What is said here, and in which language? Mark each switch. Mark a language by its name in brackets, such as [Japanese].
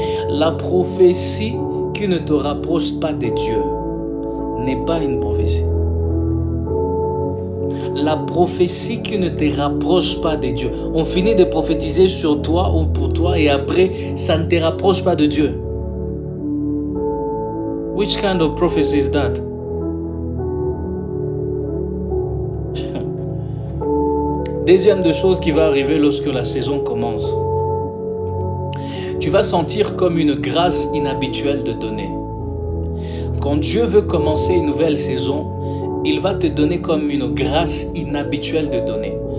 [French] La prophétie qui ne te rapproche pas de Dieu n'est pas une prophétie. La prophétie qui ne te rapproche pas de Dieu. On finit de prophétiser sur toi ou pour toi et après, ça ne te rapproche pas de Dieu. [English] Which kind of prophecy is that? [French] Deuxième de choses qui va arriver lorsque la saison commence. Tu vas sentir comme une grâce inhabituelle de donner. Quand Dieu veut commencer une nouvelle saison, il va te donner comme une grâce inhabituelle de donner.